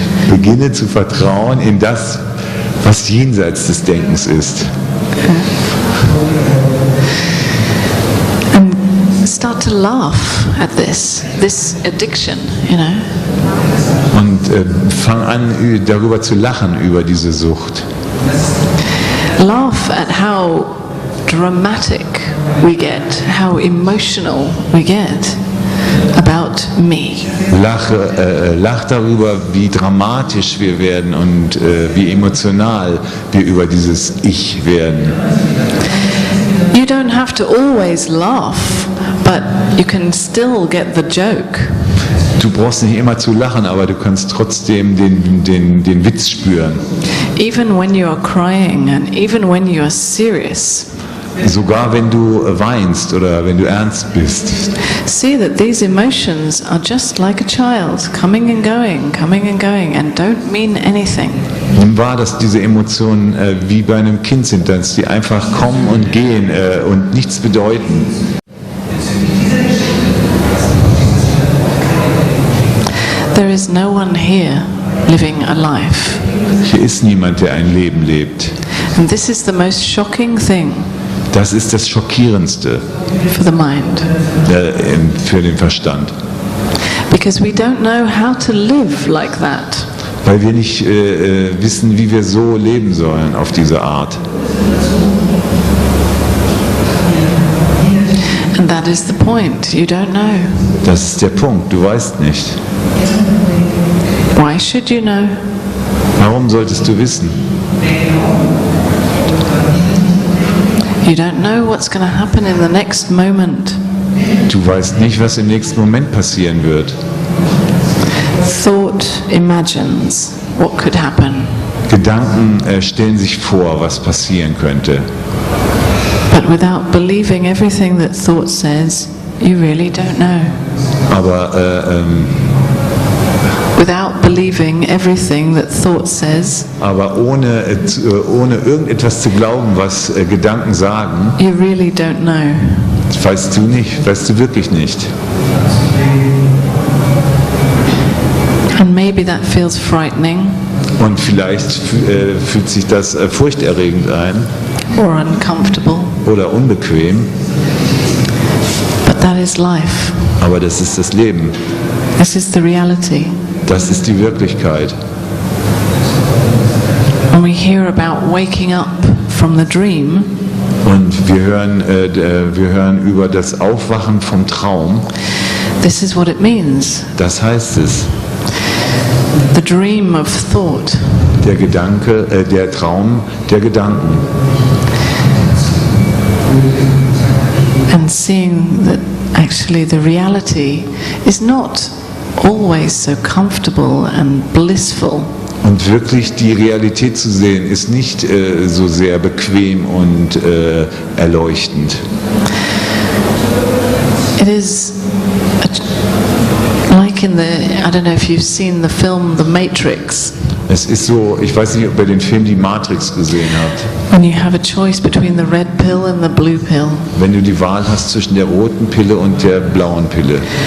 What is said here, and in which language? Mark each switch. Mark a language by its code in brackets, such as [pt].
[de] Beginne zu vertrauen in das, was jenseits des Denkens ist. [en] And start to laugh at this addiction, you know. [de] Und fang an, darüber zu lachen, über diese Sucht. [en] Laugh at how dramatic we get, how emotional we get about me. [de] Lach darüber, wie dramatisch wir werden und wie emotional wir über dieses Ich werden. [en] You don't have to always laugh, but you can still get the joke. [de] Du brauchst nicht immer zu lachen, aber du kannst trotzdem den Witz spüren. [en] Even when you are crying and even when you are serious, [de] Sogar wenn du weinst oder wenn du ernst bist. [en] see that these emotions are just like a child, coming and going, and don't mean anything. [de] Nimm wahr, dass diese Emotionen wie bei einem Kind sind, dass die einfach kommen und gehen und nichts bedeuten. [en] There is no one here living a life. [de] Hier ist niemand, der ein Leben lebt. [en] And this is the most shocking thing [de] Das ist das Schockierendste [en] for the mind. [de] Für den Verstand. [en] Because we don't know how to live like that. [de] Weil wir nicht wissen, wie wir so leben sollen auf diese Art. [en] And that is the point. You don't know. [de] Das ist der Punkt, du weißt nicht. [en] Why should you know? [de] Warum solltest du wissen? [en] You don't know what's going to happen in the next moment. [de] Du weißt nicht, was im nächsten Moment passieren wird. [en] Thought imagines what could happen, [de] Gedanken stellen sich vor, was passieren könnte. [en] but without believing everything that thought says, you really don't know. [de] Aber [en] Without believing everything that thought says, [de] ohne irgendetwas zu glauben, was Gedanken sagen, [en] you really don't know. [de] weißt du wirklich nicht. [en] And maybe that feels frightening [de] Und vielleicht fühlt sich das furchterregend ein [en] or uncomfortable, [de] oder unbequem, [en] but that is life. [de] aber das ist das Leben. [en] This is the reality. [de] Das ist die Wirklichkeit. [en] When we hear about waking up from the dream, [de] Und wir hören über das Aufwachen vom Traum. [en] this is what it means. [de] Das heißt es, [en] The dream of thought. [de] der Traum der Gedanken. [en] And seeing that actually the reality is not always so comfortable and blissful. [de] Und wirklich die Realität zu sehen, ist nicht so sehr bequem und erleuchtend. [en] It is like in the, I don't know if you've seen the film The Matrix. [de] Es ist so, ich weiß nicht, ob ihr den Film Die Matrix gesehen habt. [en] When you have a choice between the red pill and the blue pill. [de] Wenn du die Wahl hast zwischen der roten Pille und der blauen Pille.